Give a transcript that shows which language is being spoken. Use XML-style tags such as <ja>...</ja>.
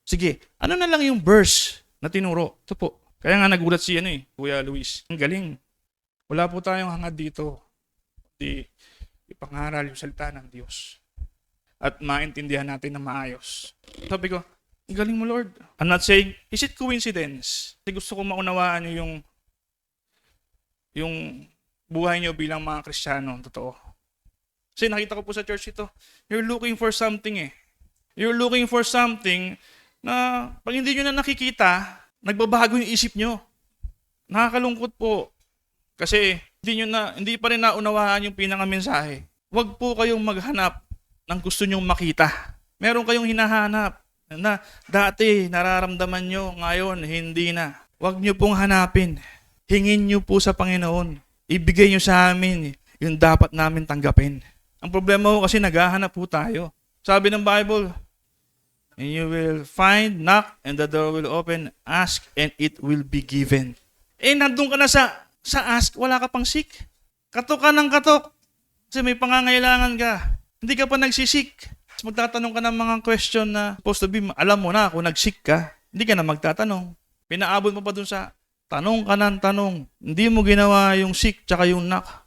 <tl>Sige, ano na lang yung verse na tinuro? Ito po. Kaya nga nagulat si Kuya Luis. Ang galing. Wala po tayong hangad dito. Ipangaral yung salita ng Diyos. At maintindihan natin na maayos. Sabi ko, ang galing mo Lord.</tl> <en>I'm not saying, is it coincidence?</en> <tl>Kasi gusto ko maunawaan nyo yung buhay nyo bilang mga Kristiyano. Totoo. Kasi nakita ko po sa church ito,</tl> <en>you're looking for something</en> <tl>eh.</tl> <en>You're looking for something</en> <tl>na pag hindi nyo na nakikita, nagbabago yung isip nyo. Nakakalungkot po. Kasi hindi pa rin naunawaan yung pinakamensahe. Huwag po kayong maghanap ng gusto nyong makita. Meron kayong hinahanap na dati nararamdaman nyo, ngayon hindi na. Huwag nyo pong hanapin. Hingin nyo po sa Panginoon. Ibigay nyo sa amin yung dapat namin tanggapin. Ang problema ko kasi naghahanap po tayo. Sabi ng Bible,</tl> <en>and you will find, knock, and the door will open, ask, and it will be given.</en> <tl>Nandun ka na sa ask, wala ka pang seek. Katok ka ng katok. Kasi may pangangailangan ka. Hindi ka pa nagsisik. Magtatanong ka ng mga question na</tl> <en>supposed to be,</en> <tl>alam mo na kung nagsik ka, hindi ka na magtatanong. Pinaabot mo pa dun sa Tanong ka ng tanong. Hindi mo ginawa yung seek tsaka yung knock.</tl>